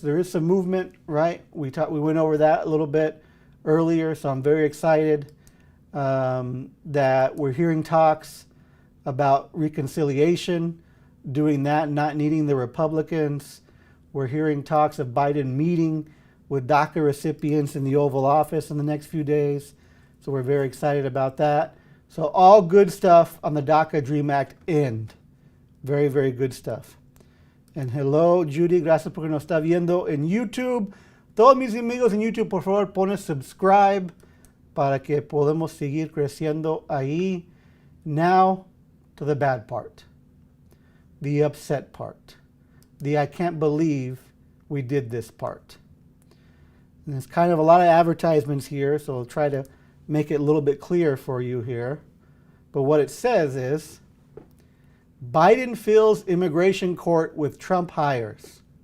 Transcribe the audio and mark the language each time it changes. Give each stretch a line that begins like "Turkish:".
English: There is some movement, right? We went over that a little bit earlier, so I'm very excited that we're hearing talks about reconciliation, doing that, not needing the Republicans. We're hearing talks of Biden meeting with DACA recipients in the Oval Office in the next few days. So we're very excited about that. So all good stuff on the DACA DREAM Act end. Very, very good stuff. And hello,
Spanish: Judy, gracias porque nos está viendo en YouTube. Todos mis amigos en YouTube, por favor, ponen subscribe para que podamos seguir creciendo ahí.
English: Now to the bad part. The upset part. The I can't believe we did this part. And there's kind of a lot of advertisements here, so I'll try to make it a little bit clearer for you here. But what it says is, Biden fills immigration court with Trump hires.